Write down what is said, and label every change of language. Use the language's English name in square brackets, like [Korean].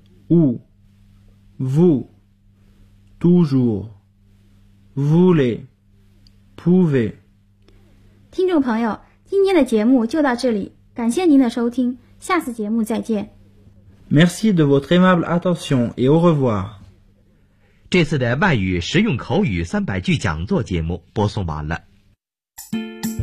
[French] Où, vous, toujours, voulez, pouvez. [Chinese] 听众朋友，今天的节目就到这里，感谢您的收听，下次节目再见。 [French] Merci de votre aimable attention et au revoir. [Chinese] 这次的外语实用口语300句讲座节目播送完了。